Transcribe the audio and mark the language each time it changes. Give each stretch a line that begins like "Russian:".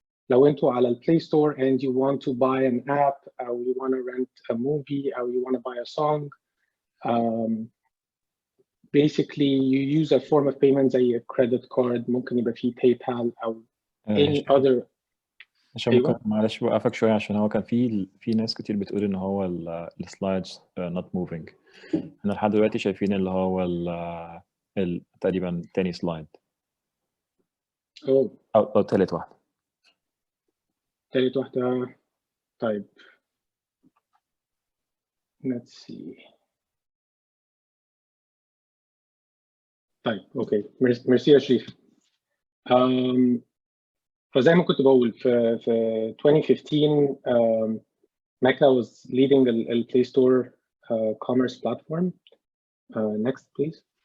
Arabic: لو انتوا على البلاي ستور
English: and you want to buy an app or you want to rent a movie or you want to buy a song, basically you use a form of payment زي credit card،
Arabic: ممكن يبقى فيه
English: PayPal أو any other.
Arabic: عشان ممكن معلش بوقفك شوية عشان هو كان في ناس كتير بتقول إن هو السلايدز
English: not moving.
Arabic: احنا لحد دلوقتي شايفين اللي هو تقريبا تاني سلايد أو تالت واحدة. تالت واحدة. طيب
English: let's see.
Arabic: طيب اوكي، ميرسي يا شريف. فزي ما كنت بقول في 2015
English: Meta was leading the Play Store commerce platform. Next please.